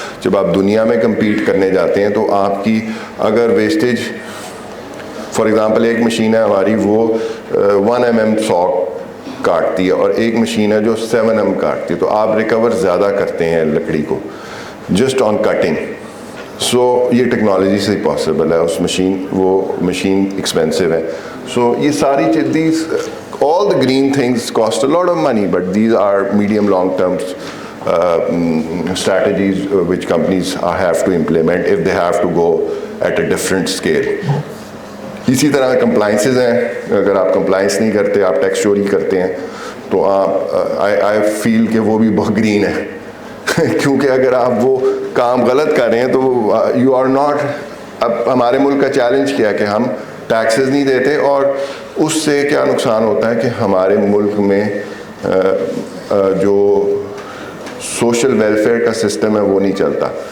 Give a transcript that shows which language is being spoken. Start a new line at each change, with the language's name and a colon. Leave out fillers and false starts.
Urdu: جب آپ دنیا میں کمپیٹ کرنے جاتے ہیں تو آپ کی اگر ویسٹیج, فار ایگزامپل ایک مشین ہے ہماری وہ 1 mm ساک کاٹتی ہے اور ایک مشین ہے جو 7 mm کاٹتی ہے, تو آپ ریکور زیادہ کرتے ہیں لکڑی کو جسٹ آن کٹنگ. سو یہ ٹیکنالوجی سے ہی پاسبل ہے. اس وہ مشین ایکسپینسو ہے. سو یہ ساری چیز,
English: all the green things cost a lot of money, but these are medium long term strategies which companies have to implement if they have to go at a different scale.
Urdu: اسی طرح کمپلائنسز ہیں. اگر آپ compliance نہیں کرتے, آپ tax چوری کرتے ہیں, تو آپ
English: I feel
Urdu: کہ وہ بھی بہت گرین ہے. کیونکہ اگر آپ وہ کام غلط کر رہے ہیں تو
English: You are not.
Urdu: اب ہمارے ملک کا چیلنج کیا ہے کہ ہم ٹیکسز نہیں دیتے, اور اس سے کیا نقصان ہوتا ہے کہ ہمارے ملک میں جو سوشل ویلفیئر کا سسٹم ہے وہ نہیں چلتا.